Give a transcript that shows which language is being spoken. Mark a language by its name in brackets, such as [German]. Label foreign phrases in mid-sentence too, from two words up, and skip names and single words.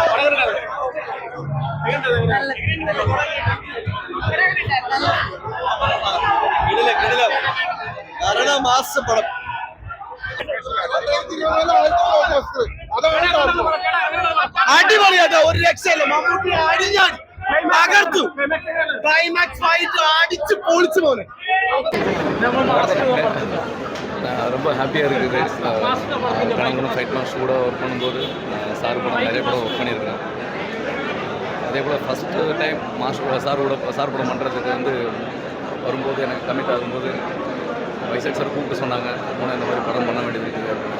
[Malayalam] മാസപ്പടം അടിപൊളിയാട്ടോ, ഒരു രക്ഷയില്ല. മമ്മൂട്ടി അടിഞ്ഞാടി തകർത്തു. [English] climax fight [Malayalam] അടിച്ച് പൊളിച്ചു പോലെ. [Tamil] ரொம்ப ஹாப்பியாக இருக்குது. கணவனும் [English] fight master [Tamil] கூட ஒர்க் பண்ணும்போது சார் கூட நிறைய படம் ஒர்க் பண்ணியிருக்கேன். அதே போல் [English] first time [Tamil] மாஸ்டர் சார் படம் பண்ணுறதுக்கு வந்து வரும்போது எனக்கு கமிட் ஆகும்போது வைசாக் சார் கூப்பிட்டு சொன்னாங்க, மூணு இந்த மாதிரி படம் பண்ண வேண்டியது இருக்குது அப்படின்னாங்க.